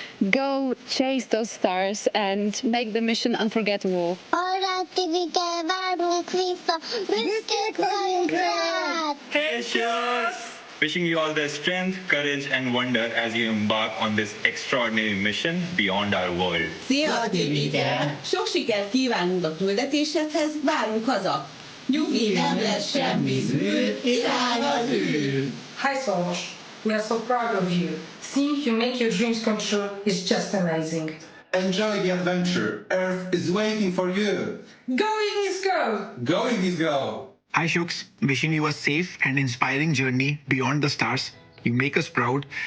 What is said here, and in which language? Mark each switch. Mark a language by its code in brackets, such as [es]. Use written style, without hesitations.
[en] Go chase those stars and make the mission unforgettable. Hey, cheers! Wishing you all the strength, courage, and wonder as you embark on this extraordinary mission beyond our world. [hu] Szia, Tibike! Sok sikert kívánunk a küldetésedhez, várunk haza! Nyugi, nem lesz semmi zűr, irány az űr! [en] Hi, Sławosz. We are so proud of you. Seeing you make your dreams come true is just amazing. Enjoy the adventure. Earth is waiting for you. Going is go! Going is go! Hi, Shooks. Wishing you a safe and inspiring journey beyond the stars. You make us proud.